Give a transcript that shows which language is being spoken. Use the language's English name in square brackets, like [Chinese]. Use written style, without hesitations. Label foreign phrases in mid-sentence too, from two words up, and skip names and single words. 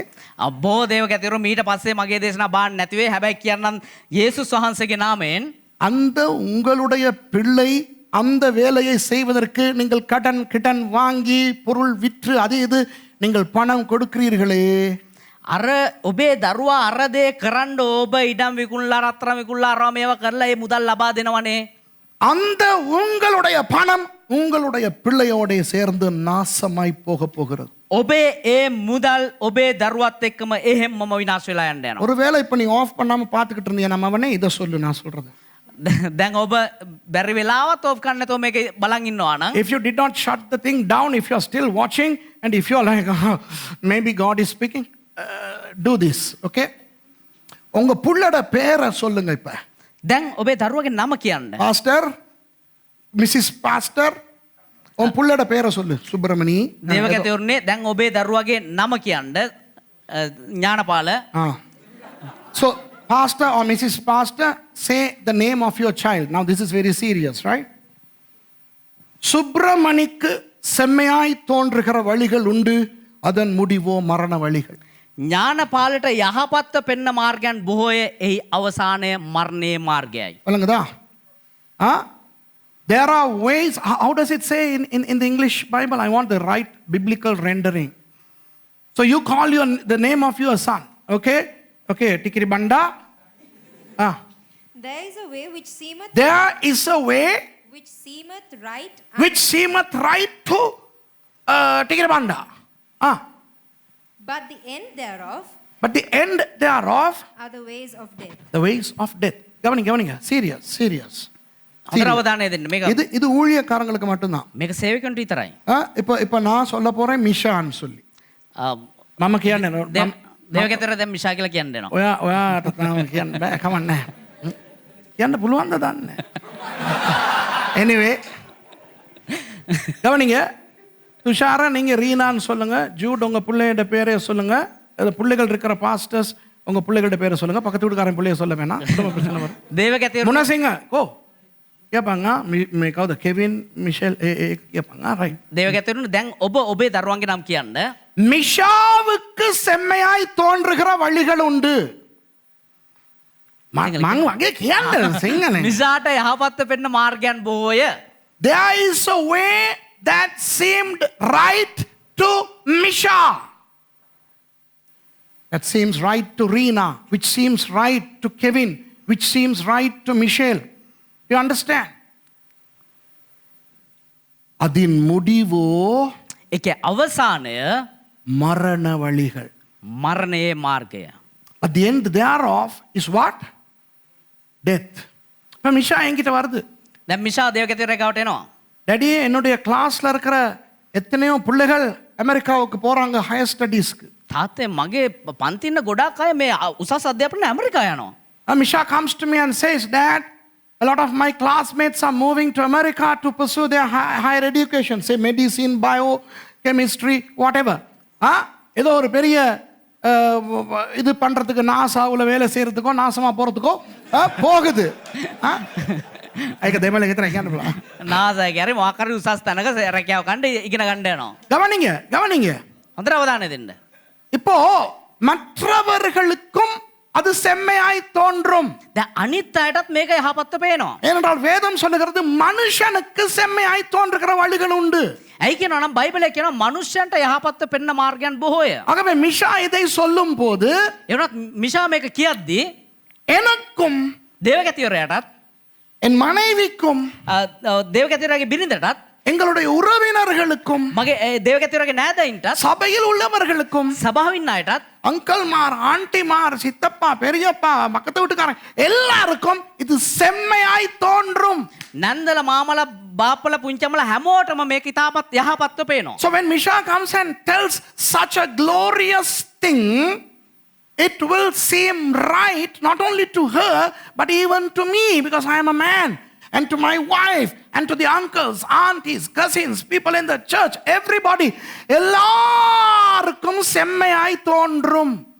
[Sinhala] අබ්බෝ දේවකතිරු මීට පස්සේ මගේ දේශනා බාන්න නැතිවේ. හැබැයි කියන්නම් යේසුස් වහන්සේගේ නාමයෙන් [Tamil] அந்த உங்களுடைய பிள்ளை அந்த வேலையை செய்வதற்கு நீங்கள் கடன் வாங்கி பொருள் விற்று அது இது நீங்கள் பணம் கொடுக்கிறீர்களே, [Sinhala] අර ඔබේ දරුවා අර දේ කරන්න ඔබ ඉඩම් විකුණලා රත්තරන් විකුණලා අරවා මේවා කරලා ඒ මුදල් ලබා දෙනවනේ. [Tamil] அந்த உங்களுடைய பணம் உங்களுடைய பிள்ளையோட சேர்ந்து நாசமாய் போக போகிறது. [Sinhala] ඔබේ ඒ මුදල් ඔබේ දරුවත් එක්කම එහෙම්මම විනාශ වෙලා යන්න යනවා. [Tamil] ஒருவேளை இப்ப நீ ஆஃப் பண்ணாம பார்த்துக்கிட்டு இருந்தீங்க, நம்ம அவனே இதை சொல்லு, நான் சொல்றது. [Sinhala] දැන් ඔබ බැරි වෙලාවත් ඔෆ් කරන්න නැතුව මේක බලන් ඉන්නවා නම්, [English] If you did not shut the thing down, if you are still watching and if you are like maybe God is speaking, do this, okay? [Tamil] உங்க புள்ளோட பேரை சொல்லுங்க. இப்ப [Sinhala] දැන් ඔබේ දරුවගේ නම කියන්න. [Tamil] பாஸ்டர், [English] Mrs Pastor, [Tamil] உன் புள்ளோட பேரை சொல்லு. சுப்பிரமணி. [Sinhala] දේවකතිරුනේ දැන් ඔබේ දරුවගේ නම කියන්න. ඥානපාල. [English] So pastor or Mrs. Pastor, say the name of your child. Now this is very serious, right? [Tamil] சுப்பிரமணிக்கு செம்மையாய் தோன்றுகிற வழிகள் உண்டு, அதன் முடிவோ மரண வழிகள். [Sinhala] ඥානපාලට යහපත්ව පෙන්න මාර්ගයන් බොහෝය, එහි අවසානය මරණයේ මාර්ගයයි. [Tamil] விளங்குதா? [English] There are ways. How does it say in the English Bible? I want the right biblical rendering. So you call the name of your son, okay? Okay, Tikiri Banda. There is a way which seemeth There is a way which seemeth right to Tikiri Banda. but the end thereof are the ways of death. The ways of death. கவனிங்க. serious. [Sinhala] හොඳට අවධානය දෙන්න. මේක [Tamil] இது ஊழியக்காரங்களுக்கு மட்டும்தான். [Sinhala] මේක සේවකයන්ට විතරයි. [Tamil] இப்ப நான் சொல்ல போறேன் மிஷான்னு சொல்லி. [Sinhala] මම කියන්නේ දේවකතර දැන් මිෂා කියලා කියන්න දෙනවා. ඔයාට තාම කියන්න බෑ, කමක් නැහැ. කියන්න පුළුවන්ද දන්නේ. Anyway, [Tamil] கவனிங்க. துஷாரா நீங்க ரீனான்னு சொல்லுங்க. ஜூட் உங்க பிள்ளையோட பேரை சொல்லுங்க. பிள்ளைகள் இருக்கிற பாஸ்டர்ஸ் உங்க பிள்ளைகளோட பேரை சொல்லுங்க. பக்கத்து வீட்டுக்காரன் பிள்ளைய சொல்ல வேணாம், பிரச்சனை வரும். [Sinhala] දේවකතර [Tamil] முனசிங்க கோ. [Sinhala] කියපංගා මේ කවුද කෙවින් මිෂෙල් කියපංගා රයි. දේවගැතවරුනි දැන් ඔබ ඔබේ දරුවන්ගේ නම් කියන්න. [Tamil] மிஷாவுக்கு செம்மையாய் தோன்றுகிற வழிகள் உண்டு. [Sinhala] මං වගේ කියන්න සිංහලෙන්. මිසාට යහපත්ව පෙන්න මාර්ගයන් බොහෝය. [English] There is a way that seemed right to Misha. That seems right to Rina, which seems right to Kevin, which seems right to Michelle. You understand? [Tamil] அதின் முடிவோ [Sinhala] ඒකේ අවසානය [Tamil] மரண வழிகள். [Sinhala] මරණයේ මාර්ගය. [English] At the end thereof is what? Death. [Tamil] இப்போ மிஷா என்கிட்ட வருது. [Sinhala] දැන් මිෂා දේවගැතවරයා ගාවට එනවා. [Tamil] டேடி என்னுடைய கிளாஸ்ல இருக்கிற எத்தனையோ பிள்ளைகள் அமெரிக்காவுக்கு போறாங்க [English] higher studies. [Sinhala] තාත්තේ මගේ පන්ති ඉන්න ගොඩාක් අය මේ උසස් අධ්‍යාපනය ඇමරිකා යනවා. [English] Misha comes to me and says, Dad, a lot of my classmates are moving to America to pursue their higher education, say medicine, biochemistry, whatever. [Tamil] ஏதோ ஒரு பெரிய இது பண்றதுக்கு நாசாவுல வேலை செய்யறதுக்கோ நாசமா போறதுக்கோ போகுது. [Sinhala] ඒක දෙමළ ගෙතර කියන්න පුළුවන්. නාසය කියන්නේ මොකක් හරි උසස් තැනක රැකියාව ගන්න ඉගෙන ගන්න යනවා. [Tamil] கவனிங்க. [Sinhala] හොඳට අවධානය දෙන්න. [Tamil] இப்போ மற்றவர்களுக்கும் அது செம்மையாய் தோன்றும். [Sinhala] දැන් අනිත් අයටත් මේක යහපත්ව පේනවා. [Tamil] ஏனென்றால் வேதம் சொல்லுகிறது மனுஷனுக்கு செம்மையாய் தோன்றுகிற வழிகள் உண்டு. [Sinhala] ඇයි කියනවා නම් බයිබලයේ කියනවා මනුෂ්‍යයන්ට යහපත්ව පෙන්න මාර්ගයන් බොහෝය. [Tamil] ஆகவே மிஷா இதை சொல்லும் போது [Sinhala] ඒ වුණත් මිෂා මේක කියද්දී [Tamil] எனக்கும் [Sinhala] දේවගැතිවරයාටත් [Tamil] என் மனைவிக்கும் [Sinhala] දේවගැතිවරයාගේ බිරිඳටත් [Tamil] எங்களுடைய உறவினர்களுக்கும் [Sinhala] මගේ දේවගැතිවරයාගේ නෑදයින්ටත් [Tamil] சபையில் உள்ளவர்களுக்கும் [Sinhala] සභාවේ ඉන්න අයටත් [Tamil] அங்கிள்மார் ஆண்டிமார் சித்தப்பா பெரியப்பா பக்கத்து வீட்டுக்காரன் எல்லாருக்கும் இது செம்மையாய் தோன்றும். [Sinhala] නන්දල මාමල බාප්පල පුංචම්මල හැමෝටම මේක ඉතාමත් යහපත්ව පේනවා. [English] So when Misha comes and tells such a glorious thing, it will seem right not only to her but even to me, because I am a man, and to my wife, and to the uncles, aunties, cousins, people in the church, everybody, [Tamil] எல்லாருக்கும் செம்மையாய் தோன்றும்.